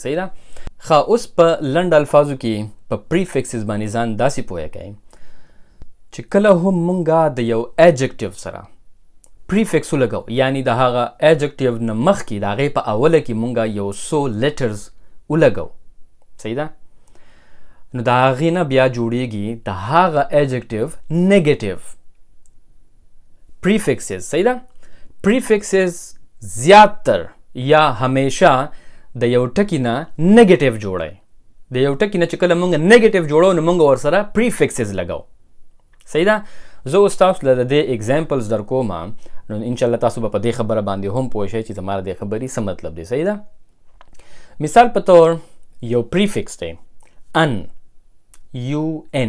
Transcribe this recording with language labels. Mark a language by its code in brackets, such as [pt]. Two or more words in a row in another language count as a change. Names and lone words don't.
[ps] صحیح ده؟ ښه، اوس په لنډ الفاظو کې په prefixes باندې ځان داسې پوه کړئ چې کله هم مونږه د یو adjective سره prefix ولګو، یعنی د هغه adjective نه مخکې د هغې په اوله کې مونږه یو څو letters ولګو. صحیح ده؟ نو د هغې نه بیا جوړیږي د هغه [en] adjective negative prefixes. [ps] صحیح ده؟ prefixes زیاتر یا همیشه د یو ټکي نه negative جوړی. د یو ټکي نه چې کله مونږ negative جوړو نو مونږ ورسره prefixes لګو. صحیح ده؟ زه اوس تاسو له د دې examples در کوم، نو انشاءالله تاسو به په دې خبره باندې هم پوه شئ چې زما د دې خبرې څه مطلب دی. صحیح ده؟ مثال په طور یو prefix دی ان، UN.